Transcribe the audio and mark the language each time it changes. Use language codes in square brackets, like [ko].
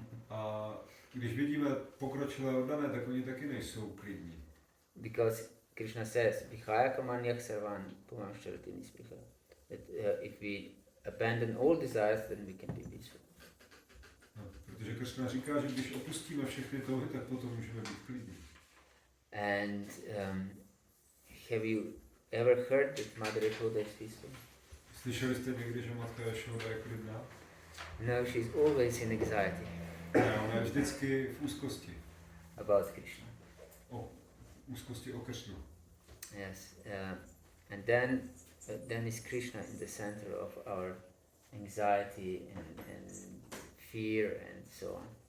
[cs] A když vidíme pokročilé oddané, tak oni taky nejsou klidní. [en] Because Krishna says, [sa] Vihaya kamanyah sarvan pumansharati nispriha. [en] That if we abandon all desires, then we can be peaceful. [cs] No, protože Kršna říká, že když opustíme všechny touhy, tak potom můžeme být klidní. [en] And have you ever heard that Mother Yashoda is peaceful? [cs] Slyšeli jste někdy, že matka Yashoda je klidná? [en] No, she's always in anxiety. [cs] Ne, ona je vždycky v úzkosti. [en] About Krishna. [cs] O úzkosti o Kršnu. [en] Yes, and then is Krishna in the center of our anxiety and fear and so on.